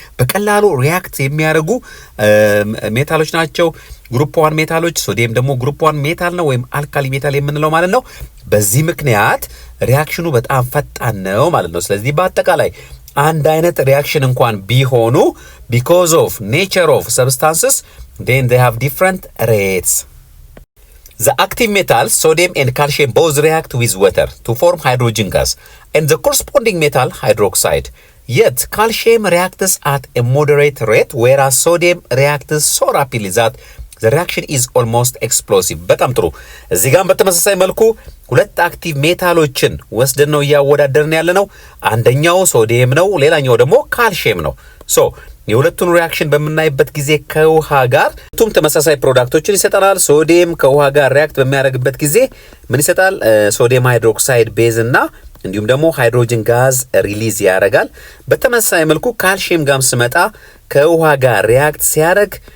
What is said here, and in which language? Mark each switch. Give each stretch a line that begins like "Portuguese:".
Amharic: በቀላሉ ሪያክት የሚያደርጉ ሜታሎች ናቸው። ግሩፕ 1 ሜታሎች፣ ሶዲየም ደግሞ ግሩፕ 1 ሜታል ነው ወይም አልካሊ ሜታል የምንለው ማለት ነው። በዚህ ምክንያት ሪያክሽኑ በጣም ፈጣን ነው ማለት ነው። ስለዚህ በአጠቃላይ አንድ አይነት ሪያክሽን እንኳን ቢሆኑ
English: because of nature of substances, then they have different rates. The active metals sodium and calcium both react with water to form hydrogen gas and the corresponding metal hydroxide. Yet calcium reacts at a moderate rate, whereas sodium reacts so rapidly that the reaction is almost explosive
Amharic: በጣም ጥሩ እዚህ ጋር በተመሳሳይ መልኩ ሁለት አክቲቭ ሜታሎችን ወስደን ነው ያወዳደርን ያለነው አንደኛው ሶዲየም ነው ሌላኛው ደግሞ ካልሲየም ነው ሶ የሁለቱን ሪአክሽን በመናይበት ጊዜ ከውሃ ጋር ሁለቱም ተመሳሳይ ፕሮዳክቶችን ይሰጣናል ሶዲየም ከውሃ ጋር ሪአክት በሚያደርግበት ጊዜ ምን ይሰጣል ሶዲየም ሃይድሮክሳይድ ቤዝ እና እንዲሁም ደግሞ ሃይድሮጅን ጋዝ ሪሊዝ ያደርጋል በተመሳሳይ መልኩ ካልሲየም ጋር ስመጣ ከውሃ ጋር ሪአክት ሲያደርግ